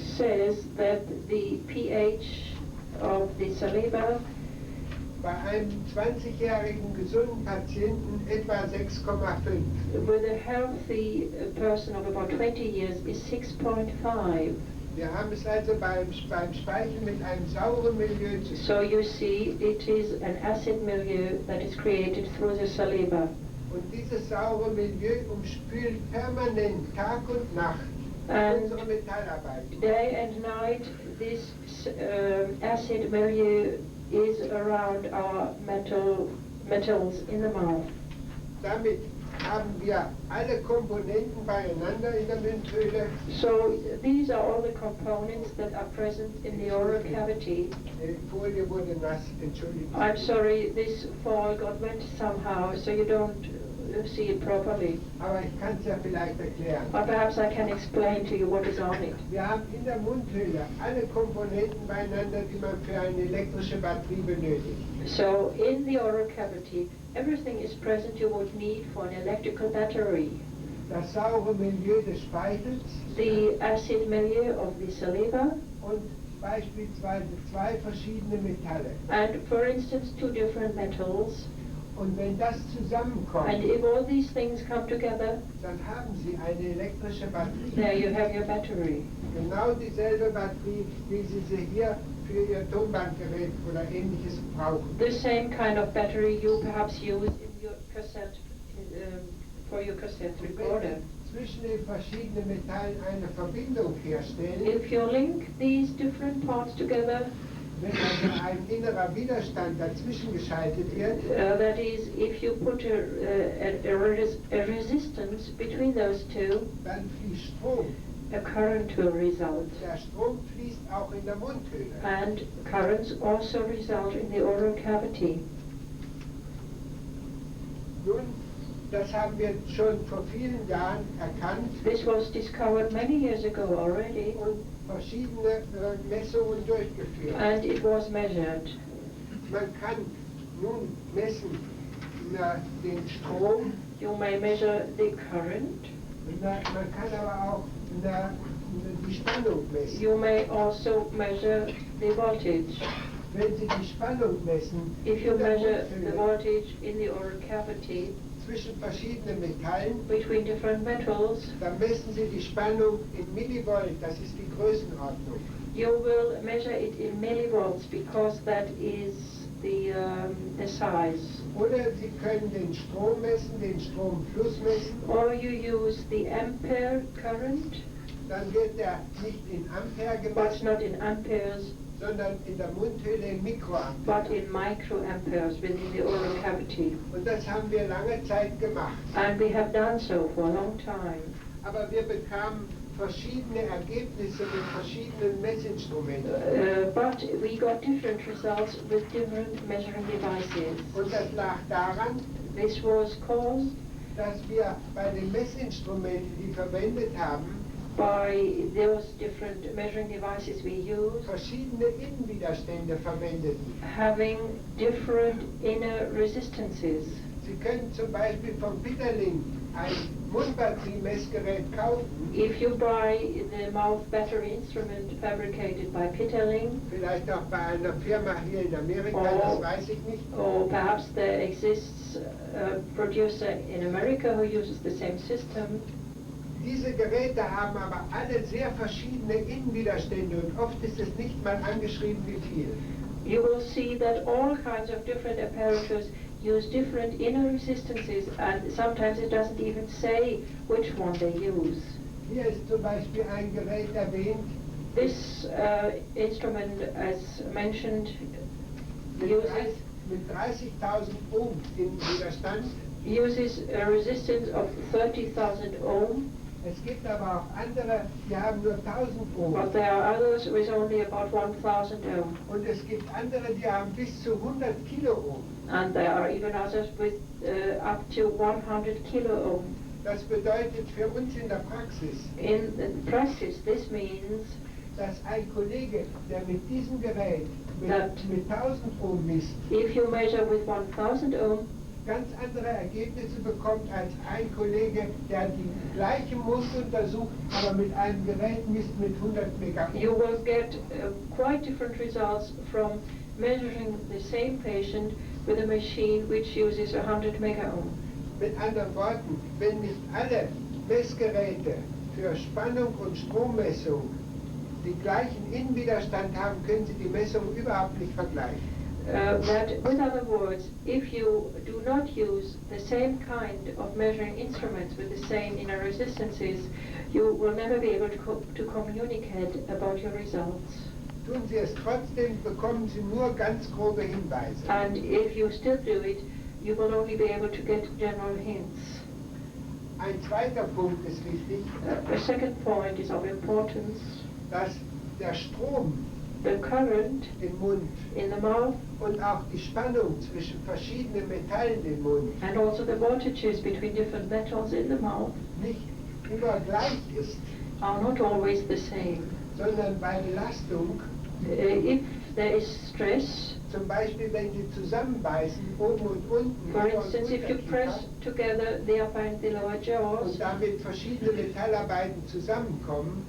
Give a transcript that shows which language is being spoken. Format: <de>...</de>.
<en>says that the pH of the saliva</en> <de>bei einem 20-jährigen gesunden Patienten etwa 6,5.</de> <en>with a healthy person of about 20 years is 6.5.</en> <de>Wir haben es also beim Speichel mit einem sauren Milieu zu tun.</de> <en>So you see, it is an acid milieu that is created through the saliva.</en> <de>Und dieses saure Milieu umspült permanent, Tag und Nacht,</de> <en>And</en> <de>unsere Metallarbeiten.</de> <en>day and night, this acid milieu is around our metals in the mouth.</en> <de>Damit haben wir alle Komponenten beieinander in der Mundhöhle.</de> <en>So these are all the components that are present in the oral cavity.</en> <de>Die Folie wurde nass, entschuldigt.</de> <en>I'm sorry, this fall got wet somehow, so you don't see it properly.</en> <de>Aber ich kann es ja vielleicht erklären.</de> <en>Or perhaps I can explain to you what is on it.</en> <de>Wir haben in der Mundhöhle alle Komponenten beieinander, die man für eine elektrische Batterie benötigt.</de> <en>So in the oral cavity, everything is present you would need for an electrical battery.</en> <de>Das saure Milieu des Speichels</de> <en>The acid milieu of the saliva,</en> <de>und beispielsweise zwei verschiedene Metalle.</de> <en>and for instance 2 different metals.</en> <de>Und wenn das zusammenkommt,</de> <en>And if all these things come together,</en> <de>dann haben Sie eine elektrische Batterie.</de> <en>there you have your battery.</en> <de>Genau dieselbe Batterie, wie Sie sie hier für Ihr Tonbandgerät oder ähnliches brauchen.</de> <en>The same kind of battery you perhaps use in your cassette, for your cassette</en> <de>Und wenn</de> <en>recorder.</en> <de>Sie zwischen den verschiedenen Metallen eine Verbindung herstellen,</de> <en>If you link these different parts together,</en> <de>wenn also ein innerer Widerstand dazwischen geschaltet wird,</de> <en>that is, if you put a resistance between those two,</en> <de>dann fließt Strom.</de> <en>a current will result.</en> <de>Der Strom fließt auch in der Mundhöhle.</de> <en>And currents also result in the oral cavity.</en> <de>Nun, das haben wir schon vor vielen Jahren erkannt</de> <en>This was discovered many years ago already,</en> <de>und verschiedene Messungen durchgeführt.</de> <en>and it was measured.</en> <de>Man kann nun messen den Strom,</de> <en>You may measure the current.</en> <de>man kann aber auch die Spannung messen.</de> <en>You may also measure the voltage.</en> <de>Wenn Sie die Spannung messen</de> <en>If you</en> <de>in der</de> <en>measure the</en> <de>Mundhöhle</de> <en>voltage in the oral cavity</en> <de>zwischen verschiedenen Metallen,</de> <en>between different metals,</en> <de>dann messen Sie die Spannung in Millivolt, das ist die Größenordnung.</de> <en>you will measure it in millivolts because that is the size.</en> <de>Oder Sie können den Strom messen, den Stromfluss messen,</de> <en>Or you use the ampere current,</en> <de>dann wird der nicht in Ampere</de> <en>but</en> <de>gemessen,</de> <en>not in amperes,</en> <de>sondern in der Mundhöhle in Mikroampere.</de> <en>but in microamperes within the oral cavity.</en> <de>Und das haben wir lange Zeit gemacht.</de> <en>And we have done so for a long time.</en> <de>Aber wir bekamen verschiedene Ergebnisse mit verschiedenen Messinstrumenten.</de> <en>But we got different results with different measuring devices.</en> <de>Und das lag daran,</de> <en>This was caused</en> <de>dass wir bei den Messinstrumenten, die verwendet haben,</de> <en>by those different measuring devices we use</en> <de>verschiedene Innenwiderstände verwendeten.</de> <en>having different inner resistances.</en> <de>Sie können zum Beispiel von Bitterling ein Mundbatteriemessgerät kaufen,</de> <en>If you buy the mouth battery instrument fabricated by Pitterling,</en> <de>vielleicht auch bei einer Firma hier in Amerika, das weiß ich nicht.</de> <en>or perhaps there exists a producer in America who uses the same system,</en> <de>Diese Geräte haben aber alle sehr verschiedene Innenwiderstände und oft ist es nicht mal angeschrieben, wie viel.</de> <en>you will see that all kinds of different apparatus use different inner resistances, and sometimes it doesn't even say which one they use.</en> <de>Hier ist zum Beispiel ein Gerät erwähnt</de> <en>This instrument, as mentioned,</en> <de>mit</de> <en>uses</en> <de>30.000 Ohm Innenwiderstand.</de> <en>a resistance of 30,000 ohm,</en> <de>Es gibt aber auch andere, die haben nur 1000 Ohm.</de> <en>but there are others with only about 1,000 ohm,</en> <de>Und es gibt andere, die haben bis zu 100 Kiloohm.</de> <en>and there are even others with up to 100 kilo ohm.</en> <de>Das bedeutet für uns in der Praxis,</de> <en>In practice, this means</en> <de>dass ein Kollege, der mit diesem Gerät mit 1000 Ohm misst,</de> <en>if you measure with 1,000 ohm,</en> <de>ganz andere Ergebnisse bekommt als ein Kollege, der die gleiche Mund untersucht, aber mit einem Gerät misst mit 100 Megaohm.</de> <en>you will get quite different results from measuring the same patient with a machine which uses 100 mega ohm.</en> <de>Mit anderen Worten, wenn nicht alle Messgeräte für Spannung und Strommessung die gleichen Innenwiderstand haben, können Sie die Messung überhaupt nicht vergleichen.</de> <en>That, with other words, if you do not use the same kind of measuring instruments with the same inner resistances, you will never be able to communicate about your results.</en> <de>Tun Sie es trotzdem, bekommen Sie nur ganz grobe Hinweise.</de> <en>And if you still do it, you will only be able to get general hints.</en> <de>Ein zweiter Punkt ist wichtig,</de> <en>The second point is of importance.</en> <de>dass der Strom</de> <en>The current</en> <de>im Mund</de> <en>in the mouth</en> <de>und auch die Spannung zwischen verschiedenen Metallen im Mund</de> <en>and also the voltages between different metals in the mouth</en> <de>nicht immer gleich ist,</de> <en>are not always the same.</en> <de>sondern bei Belastung,</de> <en>If there is stress,</en> <de>zum Beispiel wenn Sie zusammenbeißen, oben und unten,</de> <en>for</en> <de>Ober- und</de> <en>instance, if you press</en> <de>Unterkiefer,</de> <en>together the upper and the lower jaws,</en> <de>und damit verschiedene Metallarbeiten zusammenkommen,</de>